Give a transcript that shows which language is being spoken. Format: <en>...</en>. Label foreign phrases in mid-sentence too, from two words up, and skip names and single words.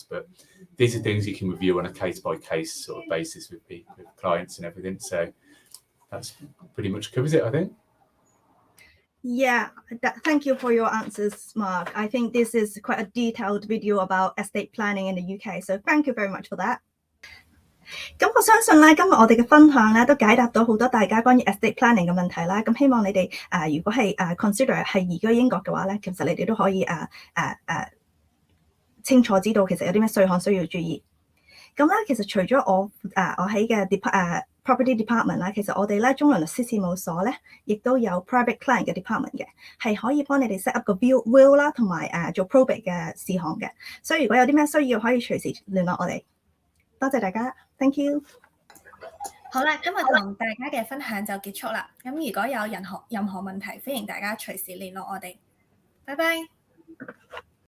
<en>But these are things you can review on a case-by-case sort of basis with clients and everything. So that's pretty much covers it, I think. Yeah, thank you for your answers, Mark. I think this is quite a detailed video about estate planning in the UK. So thank you very much for that.</en> <yue>咁我相信咧，今日我哋嘅分享咧都解答到好多大家關於</yue> <en>estate planning</en> <yue>嘅問題啦。咁希望你哋如果係consider 係移居英國嘅話咧，其實你哋都可以清楚知道其實有啲咩稅項需要注意。咁咧，其實除咗我喺嘅property department 啦，其實我哋咧中倫律師事務所咧，亦都有</yue> <en>private client</en> <yue>嘅 department 嘅，係可以幫你哋</yue> <en>set up</en> <yue>個 will 啦，同埋做 probate 嘅事項嘅。所以如果有啲咩需要，可以隨時聯絡我哋。多謝大家 ，</yue> <en>thank you。</en> <yue>好啦，今日同大家嘅分享就結束啦。咁如果有任何問題，歡迎大家隨時聯絡我哋。拜拜。</yue>